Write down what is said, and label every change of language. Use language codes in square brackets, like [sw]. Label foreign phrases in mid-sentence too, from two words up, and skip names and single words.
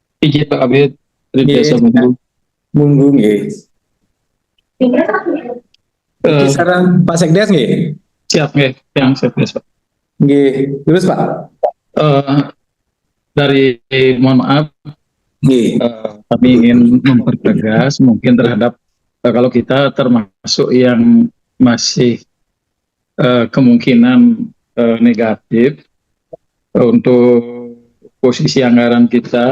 [id] izin Pak Kabid, [jv] Nggih. Munggu nggih. Iki Eh, [id] saran Pak Sekdes nggih. siap nggih, yang Sekdes Pak. Nggih, terus Pak. Dari mohon maaf, Nggih. kami ingin mempertegas mungkin terhadap kalau kita termasuk yang masih kemungkinan negatif untuk posisi anggaran kita.